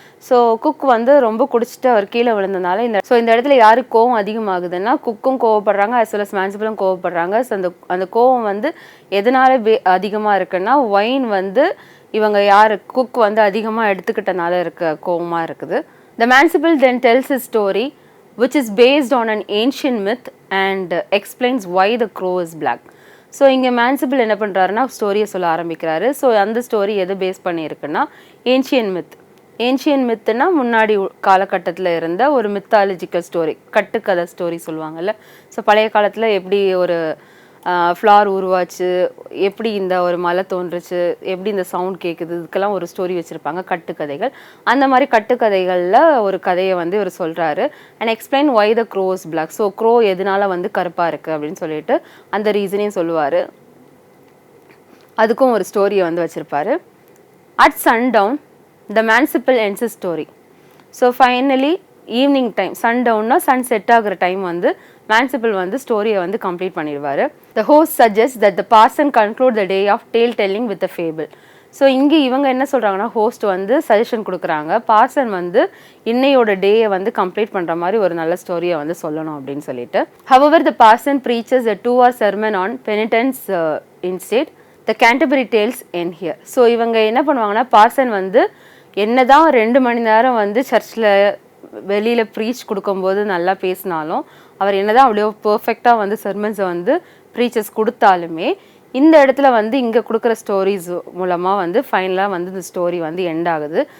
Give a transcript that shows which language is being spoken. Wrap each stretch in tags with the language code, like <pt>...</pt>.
<ta>So cook வந்து ரொம்ப குடிச்சிட்டு அவர் கீழே விழுந்ததுனால இந்த இடத்துல யாருக்கு கோவம் அதிகமாகுதுன்னா குக்கும் கோவப்படுறாங்க</ta> <en>as well as</en> <ta>மேன்சிபிளும் கோவப்படுறாங்க. ஸோ அந்த கோவம் வந்து எதனால அதிகமாக இருக்குன்னா வைன் வந்து இவங்க யார் குக் வந்து அதிகமாக எடுத்துக்கிட்டனால இருக்க கோவமாக இருக்குது.</ta> <en>The Manciple then tells his story which is based on an ancient myth and explains why the crow is black.</en> <ta>So இங்கே மேன்சிபிள் என்ன பண்ணுறாருன்னா ஸ்டோரியை சொல்ல ஆரம்பிக்கிறாரு. ஸோ அந்த ஸ்டோரி எது பேஸ் பண்ணியிருக்குன்னா ஏன்ஷியன் மித். ஏன்ஷியன் மித்துனா முன்னாடி காலகட்டத்தில் இருந்த ஒரு மித்தாலஜிக்கல் ஸ்டோரி, கட்டுக்கதை ஸ்டோரி சொல்லுவாங்கல்ல. ஸோ பழைய காலத்தில் எப்படி ஒரு ஃப்ளார் உருவாச்சு, எப்படி இந்த ஒரு மலை தோன்றுச்சு, எப்படி இந்த சவுண்ட் கேட்குது, இதுக்கெல்லாம் ஒரு ஸ்டோரி வச்சுருப்பாங்க கட்டுக்கதைகள். அந்த மாதிரி கட்டுக்கதைகளில் ஒரு கதையை வந்து இவர் சொல்கிறாரு.</ta> <en>And explain why the crow is black.</en> <ta>So grow எதனால வந்து கருப்பாக இருக்குது அப்படின்னு சொல்லிட்டு அந்த ரீசனையும் சொல்லுவார். அதுக்கும் ஒரு ஸ்டோரியை வந்து வச்சுருப்பாரு.</ta> <en>At sundown the manciple ends story.</en> <ta>So finally evening time, சன்டவுன்னா Sun set ஆகிற டைம் வந்து மேன்சிபிள் வந்து ஸ்டோரியை வந்து கம்ப்ளீட் பண்ணிடுவார்.</ta> <en>The host suggest that the parson conclude the day of tale telling with a fable.</en> <ta>So இங்கே இவங்க என்ன சொல்கிறாங்கன்னா ஹோஸ்ட் வந்து சஜஷன் கொடுக்குறாங்க, பார்சன் வந்து இன்னையோட டேயை வந்து கம்ப்ளீட் பண்ணுற மாதிரி ஒரு நல்ல ஸ்டோரியை வந்து சொல்லணும் அப்படின்னு சொல்லிட்டு.</ta> <en>However, the parson preaches a 2-hour sermon on penitence instead. The Canterbury tales end here.</en> <ta>So இவங்க என்ன பண்ணுவாங்கன்னா பார்சன் வந்து என்னதான் 2 மணி நேரம் வந்து சர்ச்சில் வெளியில் ப்ரீச் கொடுக்கும்போது நல்லா பேசினாலும், அவர் என்னதான் அவ்வளோ பர்ஃபெக்டாக வந்து சர்மன்ஸை வந்து ப்ரீச்சர்ஸ் கொடுத்தாலுமே இந்த இடத்துல வந்து இங்கே கொடுக்குற ஸ்டோரிஸ் மூலமாக வந்து ஃபைனலாக வந்து இந்த ஸ்டோரி வந்து எண்ட் ஆகுது.</ta>